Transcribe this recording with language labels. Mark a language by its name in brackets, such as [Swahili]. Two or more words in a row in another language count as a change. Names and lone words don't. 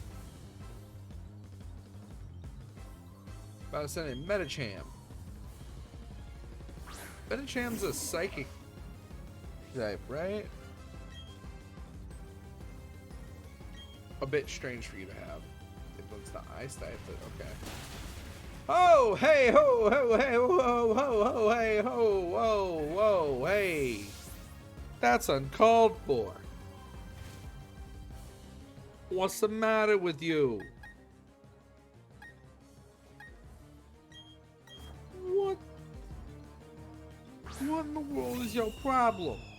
[English] About to send in Metacham. Metacham's a psychic type, right? A bit strange for you to have. It was the ice type, but okay. Oh, hey, ho, ho, hey, ho, ho, ho, hey, ho, whoa, whoa, hey. That's uncalled for. What's the matter with you? What? What in the world is your problem?